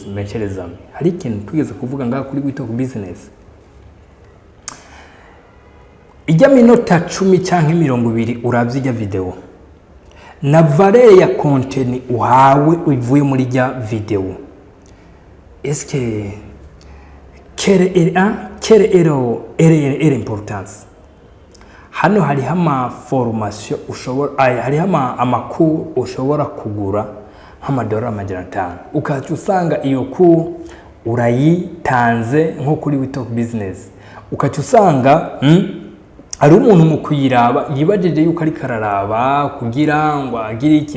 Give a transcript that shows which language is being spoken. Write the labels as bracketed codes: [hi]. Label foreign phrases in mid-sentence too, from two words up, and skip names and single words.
[rn] Mesherezame, hari ikintu tugeze kuvuga ngaha kuri Wito ku business, ijya minota 10 canke 20 uravye ijya video na valeur ya content uhawe uvuye muri ijya video, [fr] eske quelle est l'importance? [rn] Hano hari hama formation ushobora hari hama amakuru ushobora kugura $500, ukaca usanga iyo ku urayitanze nko kuri Wito business, ukaca usanga ari umuntu mu kuyiraba yibajeje yuko ari kararaba kugira ngo agire iki.